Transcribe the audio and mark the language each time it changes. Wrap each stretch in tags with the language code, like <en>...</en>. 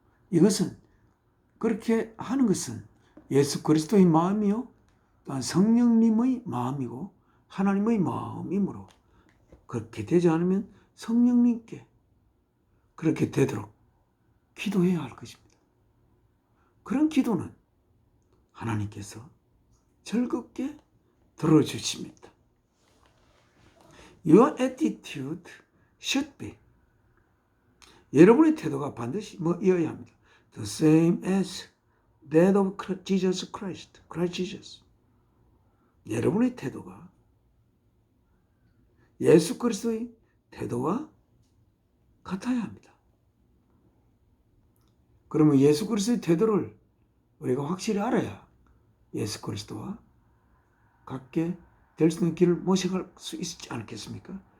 <ko>이것은, 그렇게 하는 것은 예수 그리스도의 마음이요, 또한 성령님의 마음이고 하나님의 마음이므로, 그렇게 되지 않으면 성령님께 그렇게 되도록 기도해야 할 것입니다. 그런 기도는 하나님께서 즐겁게 들어주십니다.</ko> <en>Your attitude should be,</en> <ko>여러분의 태도가 반드시 뭐이어야 합니다.</ko> <en>The same as that of Jesus Christ. Christ Jesus.</en> <ko>여러분의 태도가 예수 그리스도의 태도와 같아야 합니다. 그러면 예수 그리스도의 태도를 우리가 확실히 알아야 예수 그리스도와 같게 될 수 있는 길을 모색할 수 있지 않겠습니까?</ko>